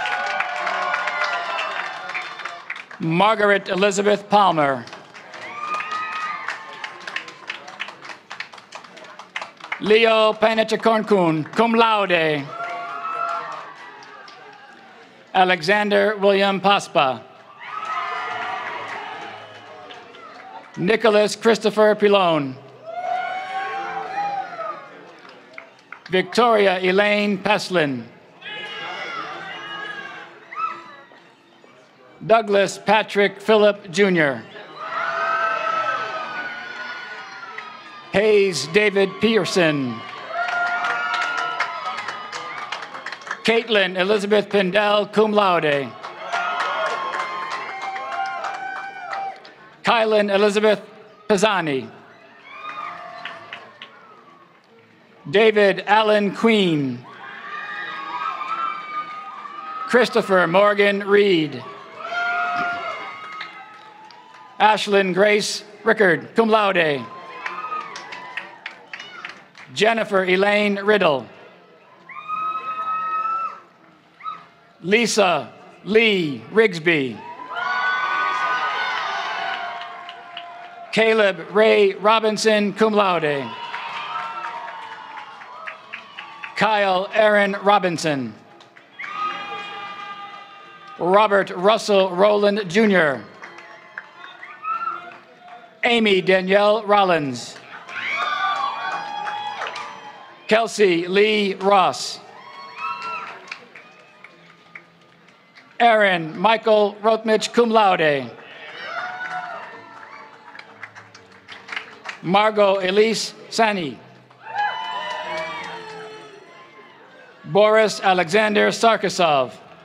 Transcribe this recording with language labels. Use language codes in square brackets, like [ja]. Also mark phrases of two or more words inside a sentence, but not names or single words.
[en] Margaret Elizabeth Palmer. Leo Panachakornkun, [la] cum laude. [en] Alexander William Paspa. Nicholas Christopher Pilone. Victoria Elaine Peslin. Douglas Patrick Phillip Jr. Hayes David Pearson. Caitlin Elizabeth Pindell, [la] cum laude. [en] Kylan Elizabeth Pisani. David Allen Queen. Christopher Morgan Reed. Ashlyn Grace Rickard, [la] cum laude. [en] Jennifer Elaine Riddle. Lisa Lee Rigsby. Caleb Ray Robinson, [la] cum laude. [en] Kyle Aaron Robinson. Robert Russell Rowland, Jr. Amy Danielle Rollins. Kelsey Lee Ross. Aaron Michael Rothmich, [la] cum laude. [en] Margot Elise Sani. Boris Alexander Sarkisov.